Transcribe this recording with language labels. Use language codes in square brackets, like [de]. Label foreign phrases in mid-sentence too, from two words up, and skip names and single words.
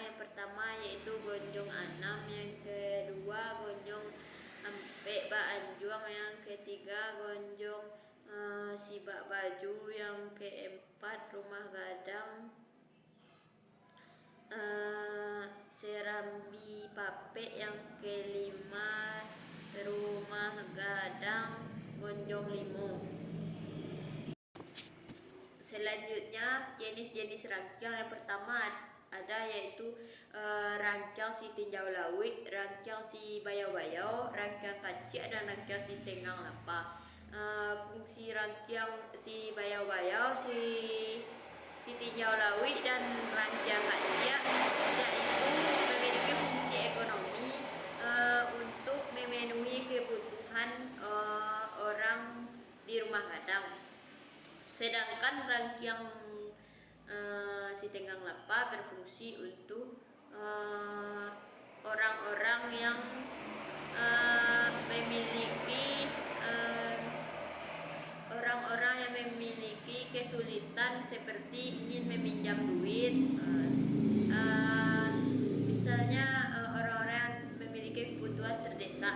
[id] Yang pertama yaitu gonjong anam, yang kedua gonjong ampe ba anjuang, yang ketiga gonjong sibak baju, yang keempat rumah gadang serambi pape, yang kelima rumah gadang gonjong limo. Selanjutnya jenis-jenis rangkiang. Yang pertama ada yaitu rangkiang si tinjau lawit, rangkiang si bayau-bayau, rangkiang kacik, dan rangkiang si tenggang lapa. Fungsi rangkiang si bayau-bayau, si tinjau lawit, dan rangkiang kacik yaitu memiliki fungsi ekonomi untuk memenuhi kebutuhan orang di rumah gadang. Sedangkan rangkiang si tenggang lapa berfungsi untuk orang-orang yang memiliki kesulitan seperti ingin meminjam duit, misalnya orang-orang yang memiliki kebutuhan terdesak.